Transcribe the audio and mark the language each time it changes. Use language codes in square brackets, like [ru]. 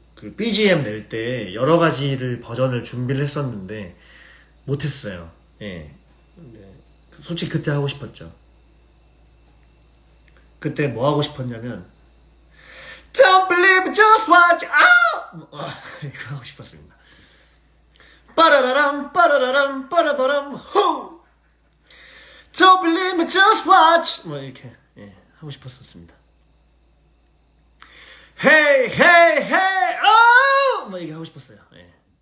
[ko] 그 BGM 낼 때 여러 가지를 버전을 준비를 했었는데 못했어요. 예. 네. 솔직히 그때 하고 싶었죠. 그때 뭐 하고 싶었냐면 [en] Don't believe it, just watch. [ko] 이거 하고 싶었습니다. 빠라라람 빠라라람 빠라바람 호. [en] Don't believe it, just watch. [ko] 뭐 이렇게 하고 싶었었습니다. Hey hey hey oh 뭐 이게 하고 싶었어요. 예.